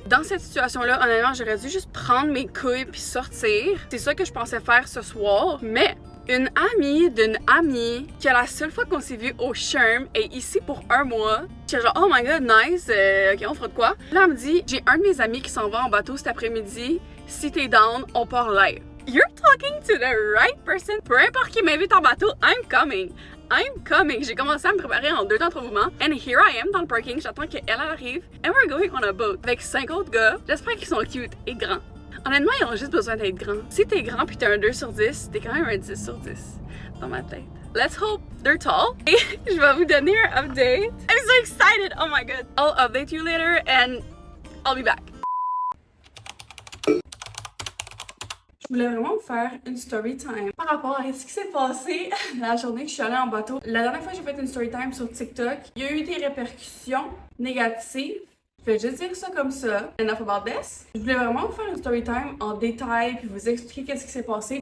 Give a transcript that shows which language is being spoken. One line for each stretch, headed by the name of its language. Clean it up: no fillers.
French: Dans cette situation-là, honnêtement, j'aurais dû juste prendre mes couilles puis sortir. C'est ça que je pensais faire ce soir, mais une amie d'une amie, que la seule fois qu'on s'est vu au Sherm est ici pour 1 mois. J'étais genre,
English: oh my god, nice, ok,
French: on fera de quoi? Là, elle me dit, j'ai un de mes amis qui s'en va en bateau cet après-midi. Si t'es down, on part live.
English: You're talking to the right person.
French: Peu importe qui m'invite en bateau,
English: I'm coming. I'm coming.
French: J'ai commencé à me préparer en 2 temps 3 mouvements.
English: And here I am
French: dans le parking. J'attends qu'elle arrive.
English: And we're going on a boat.
French: Avec 5 autres gars. J'espère qu'ils sont cute et grands. Honnêtement, ils ont juste besoin d'être grands. Si t'es grand pis t'es un 2 sur 10, t'es quand même un 10 sur 10 dans ma tête.
English: Let's hope they're tall.
French: Et je vais vous donner un update.
English: I'm so excited! Oh my god. I'll update you later and I'll be back.
French: Je voulais vraiment vous faire une story time par rapport à ce qui s'est passé la journée que je suis allée en bateau. La dernière fois que j'ai fait une story time sur TikTok, il y a eu des répercussions négatives. Je vais juste dire ça comme ça.
English: Enough about this.
French: Je voulais vraiment vous faire une story time en détail puis vous expliquer qu'est-ce qui s'est passé.